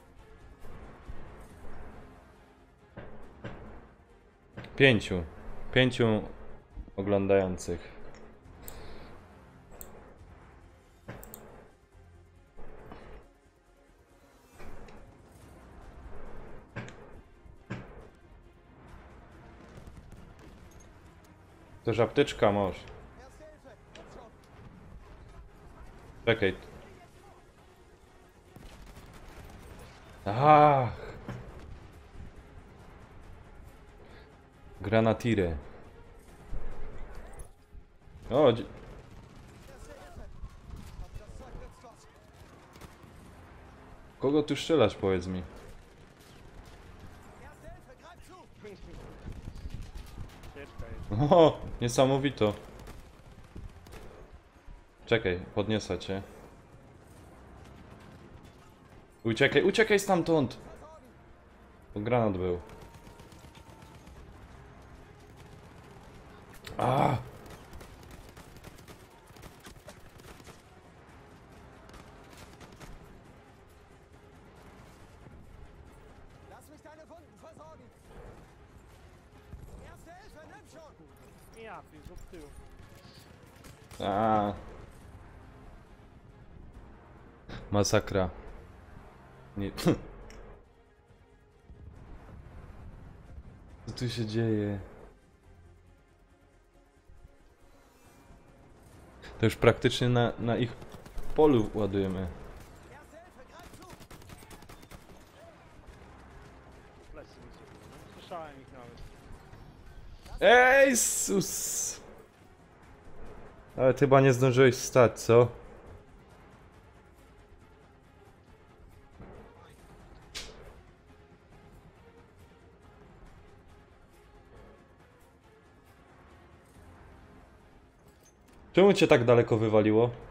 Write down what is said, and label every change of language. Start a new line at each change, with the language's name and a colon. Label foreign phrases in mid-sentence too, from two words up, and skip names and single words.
Polish: Pięciu oglądających. Też apteczka masz.
German: Erste Hilfe, komm schon.
Polish: Czekaj. Aha! Granatire. O,
German: Erste Hilfe. Komm, das Zeug nützt was.
Polish: kogo tu strzelasz, powiedz mi?
German: Erste Hilfe, greif zu.
Polish: Ucieczka jest. O, niesamowito. Czekaj, podniosę cię. Uciekaj, uciekaj stamtąd! To granat był. A!
German: Lass mich deine Wunden versorgen. Erste Hilfe, nimm schon.
Polish: Ja, pisz od tyłu. A. Masakra. Nie. Co tu się dzieje? To już praktycznie na ich polu ładujemy.
German: Erste Hilfe, greif zu.
Polish: Plecy mi zrobiły. Słyszałem ich nawet. Ej, sus! Ale chyba nie zdążyłeś wstać, co? Czemu cię tak daleko wywaliło?